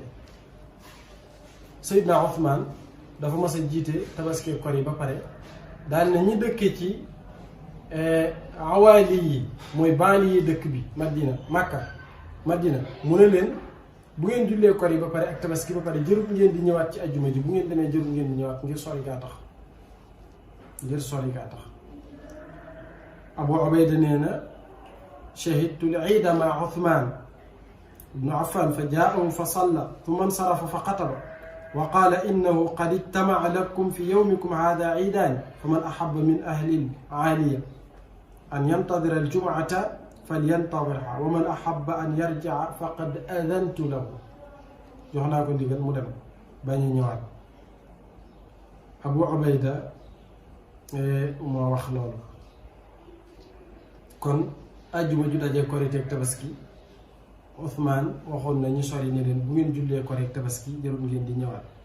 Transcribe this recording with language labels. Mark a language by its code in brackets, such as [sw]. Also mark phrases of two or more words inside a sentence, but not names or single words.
[wo] Seydina Ousmane dafa mas a jiite tabaski kori ba pare daal na ñi dëkkee ci awaali yi mooy baali yi dëkk bi Madina mu ne leen bu ngeen jullee kori ba pare ak tabaski ba pare jërul ngeen di ñëwaat ci ajjuma ji bu ngeen demee jërul ngeen di ñëwaat ngir sori gaa tax. [ar] Abu Ubayda [wo] nee na [ar] شهدت العيد مع عثمان بن عفان فجاءه فصلى ثم انصرف فخطب وقال إنه قد اجتمع لكم في يومكم هذا عيدان فمن أحب من أهل العالية أن ينتظر الجمعة فلينتظرها ومن أحب أن يرجع فقد أذنت له. [wo] jox naa ko ndigal mu dem bañ a ñëwaat. Abu Ubayda moo wax loolu. kon ajjuma ju dajee korite ak tabaski Ousmane waxoon na ñu sori ne leen bu ngeen jullee korite ak tabaski jarul ngeen di ñëwaat.